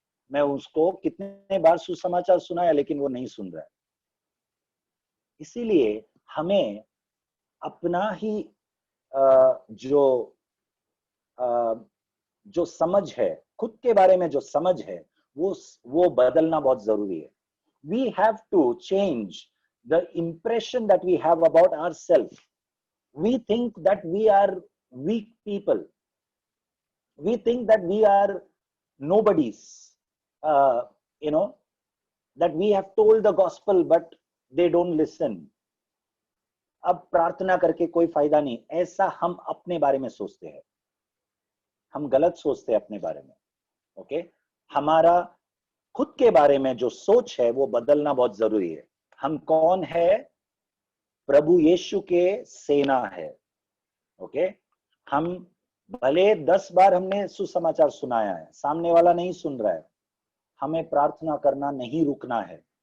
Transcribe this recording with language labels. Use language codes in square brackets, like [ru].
[hi] मैं उसको कितने बार सुसमाचार सुनाया लेकिन वो नहीं सुन रहा है। इसीलिए हमें अपना ही जो समझ है, खुद के बारे में जो समझ है, वो बदलना बहुत जरूरी है। [en] We have to change the impression that we have about ourselves. We think that we are weak people. We think that we are nobodies. That we have told the gospel but they don't listen. [hi] अब प्रार्थना करके कोई फायदा नहीं, ऐसा हम अपने बारे में सोचते हैं। हम गलत सोचते हैं अपने बारे में। ओके, हमारा खुद के बारे में जो सोच है वो बदलना बहुत जरूरी है। हम कौन है? प्रभु यीशु के सेना है। ओके, हम भले 10 बार हमने सुसमाचार सुनाया है, सामने वाला नहीं सुन रहा है, हमें प्रार्थना करना नहीं रुकना है।